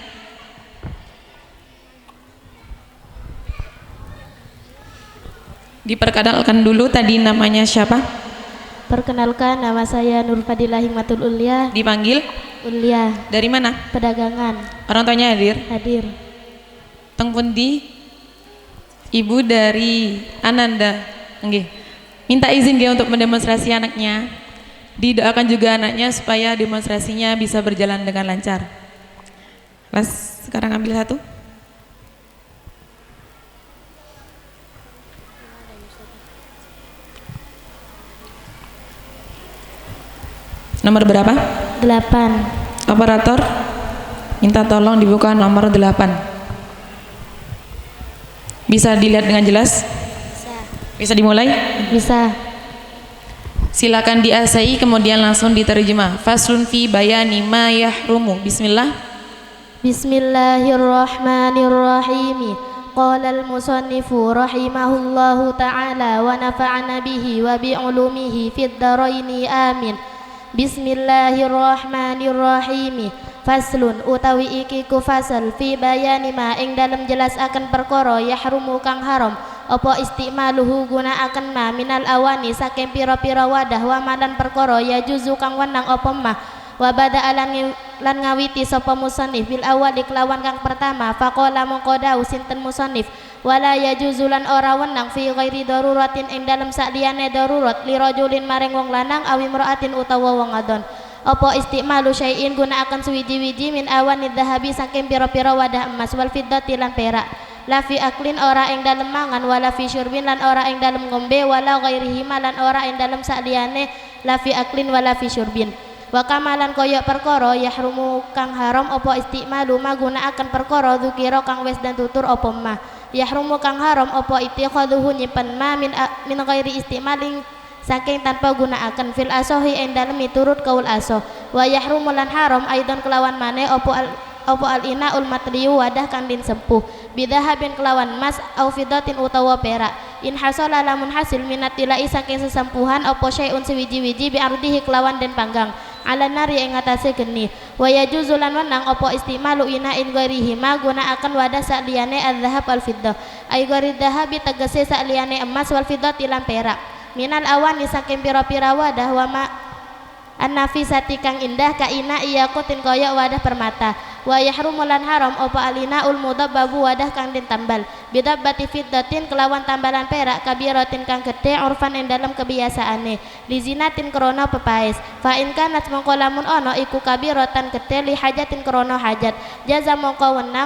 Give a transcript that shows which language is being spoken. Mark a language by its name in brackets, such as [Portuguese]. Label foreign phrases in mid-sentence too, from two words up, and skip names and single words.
[Indonesian] Diperkenalkan dulu tadi namanya siapa? Perkenalkan, nama saya Nur Fadilah Hikmatul Ulia. Dipanggil? Ulia. Dari mana? Pedagangan. Orang tuanya hadir? Hadir. [Javanese] Teng pundi? [Indonesian] Ibu dari Ananda. Nggih. Minta izin nggih untuk mendemonstrasi anaknya. Didoakan juga anaknya supaya demonstrasinya bisa berjalan dengan lancar. Kelas sekarang ambil satu. Nomor berapa? 8. Operator, minta tolong dibuka nomor 8. Bisa dilihat dengan jelas? Bisa dimulai? Bisa. Silakan diasai kemudian langsung diterjemah. [Arabic] فصل في بيان ما يحرم. Bismillah. Bismillahirrahmanirrahim. قال المصنف رحمه الله تعالى ونفعنا به وبعلومه في الدارين آمين. [Javanese] Bismillahirrahmanirrahim. Faslun utawi iki ku fasal [Arabic] في بيان ما [Javanese] ing dalem jelas akan perkara yahrumu kang haram apa istimaluhu gunaaken [Arabic] ما من الأواني [Javanese] saking pira-pira wadah [Arabic] ومالا [Javanese] perkara [Arabic] يجوز [Javanese] kang wenang apa [Arabic] ما وبدأ [Javanese] lan ngawiti sapa musannif [Arabic] بالأول [Javanese] kelawan kang pertama faqala mongko dawuh sinten musannif [Arabic] ولا يجوز [Javanese] lan ora wenang fi [Arabic] غير ضرورة [Javanese] ing dalem sakliyane darurat [Arabic] لرجل [Javanese] maring wong lanang [Arabic] أو امرأة [Javanese] utawa wong adon apa [Arabic] استعمال شيء [Javanese] gunaaken suwiji-wiji [Arabic] من أواني الذهب [Javanese] saking pira-pira wadah emas [Arabic] والفضة [Javanese] lan perak [Arabic] لا في أكل [Javanese] ora ing dalem mangan [Arabic] ولا في شرب [Javanese] lan ora ing dalem ngombe [Arabic] ولا غيره [Javanese] lan ora ing dalem sakliyane [Arabic] لا في أكل ولا في شرب وكما لا [Javanese] koyok perkara yahrumu kang haram apa istimalu magunaaken perkara dzukira kang wis dan tutur apa mah yahrumu kang haram apa ittikhadhuhu nyimpen [Arabic] ما من غير استعمال [Javanese] saking tanpa gunaaken [Arabic] في الأصح [Javanese] ing dalem miturut kaul asoh [Arabic] ويحرم [Javanese] lan haram aidan kelawan maneh apa [Arabic] الإناء المطلي [Javanese] wadah kang din sempuh bidahabin kelawan mas [Arabic] أو فضة [Javanese] utawa perak [Arabic] إن حصل [Javanese] lamun hasil minatilai saking sesempuhan apa syai'un siwiji-wiji bi'ardihi kelawan den panggang [Arabic] على النار [Javanese] ing atase geni [Arabic] ويجوز [Javanese] lan wenang apa [Arabic] استعمال إناء غيره ما [Javanese] gunaaken wadah sakliyane [Arabic] الذهب الفضة أي غير الذهب [Javanese] tegese sakliyane emas [Arabic] والفضة [Javanese] lan perak [Arabic] من الأواني [Javanese] saking pira-pira wadah [Arabic] وما [Javanese] an-nafisati kang indah [Arabic] كإناء ياقوت [Javanese] koyok wadah permata [Arabic] ويحرم [Javanese] lan haram apa [Arabic] الإناء المضبب [Javanese] wadah kang den tambal [Arabic] بضبة فضة [Javanese] kelawan tambalan perak kabiratin kang gede urfan ing dalam kebiasaane lizinatin krana pepaes [Arabic] فإن كانت [Javanese] mongko lamun ana iku kabiratan gede [Arabic] لحاجة [Javanese] krana hajat jaza mongko wenang